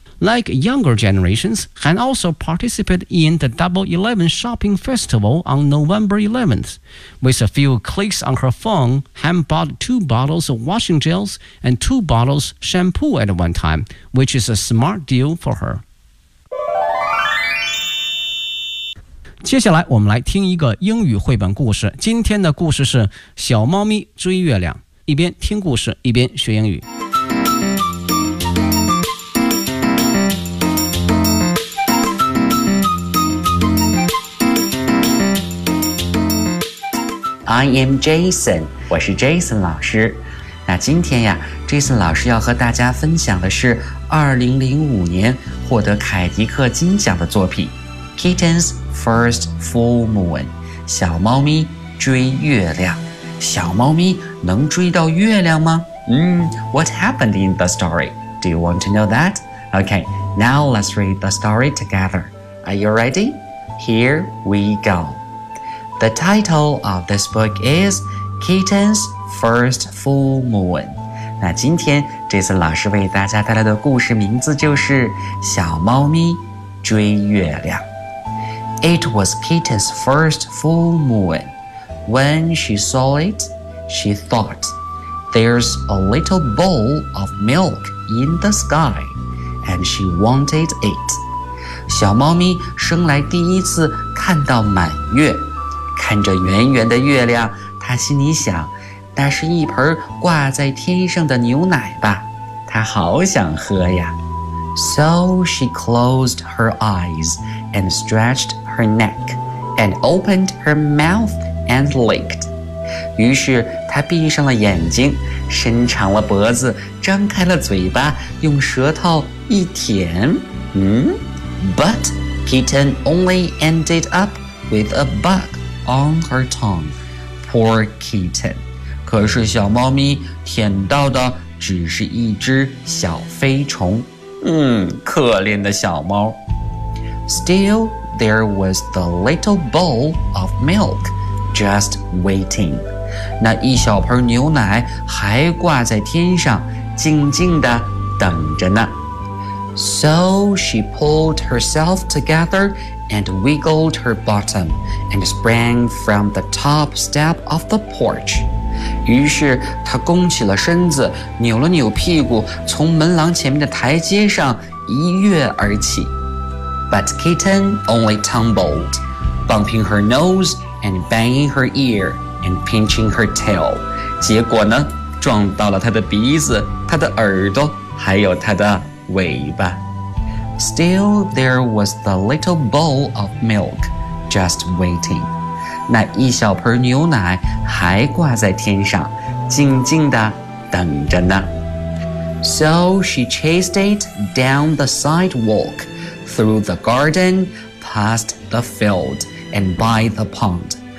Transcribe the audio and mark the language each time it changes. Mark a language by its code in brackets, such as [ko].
[en] Like younger generations, Han also participated in the Double Eleven Shopping Festival on November 11th. With a few clicks on her phone, Han bought two bottles of washing gels and two bottles of shampoo at one time, which is a smart deal for her. [zh] 接下来我们来听一个英语绘本故事。今天的故事是小猫咪追月亮，一边听故事，一边学英语。 [en] I am Jason, [zh] 我是 Jason 老师。那今天呀 ,Jason 老师要和大家分享的是2005年获得凯迪克金奖的作品 Kitten's First Full Moon, 小猫咪追月亮。小猫咪能追到月亮吗？ [en] What happened in the story? Do you want to know that? Okay, now let's read the story together. Are you ready? Here we go. The title of this book is Kitten's First Full Moon. [zh] 那今天这次老师为大家带来的故事名字就是小猫咪追月亮。 [en] It was Kitten's first full moon. When she saw it, she thought, there's a little bowl of milk in the sky, and she wanted it. [zh] 小猫咪生来第一次看到满月。看着圆圆的月亮，他心里想，那是一盆挂在天上的牛奶吧，他好想喝呀。 [en] So she closed her eyes and stretched her neck and opened her mouth and licked. [zh] 于是他闭上了眼睛，伸长了脖子，张开了嘴巴，用舌头一舔。 [en] But kitten only ended up with a bug on her tongue. Poor kitten. [zh] 可是小猫咪舔到的只是一只小飞虫。可怜的小猫。 [en] Still, there was the little bowl of milk just waiting. [zh] 那一小盆牛奶还挂在天上，静静地等着呢。 [en] So she pulled herself together and wiggled her bottom and sprang from the top step of the porch. [zh] 于是她弓起了身子，扭了扭屁股，从门廊前面的台阶上一跃而起。 [en] But kitten only tumbled, bumping her nose and banging her ear and pinching her tail. [zh] 结果呢，撞到了她的鼻子，她的耳朵，还有她的尾巴。 [en] Still, there was the little bowl of milk just waiting. [zh] 那一小盆牛奶还挂在天上，静静地等着呢。 [en] So she chased it down the sidewalk, through the garden, past the field, and by the pond.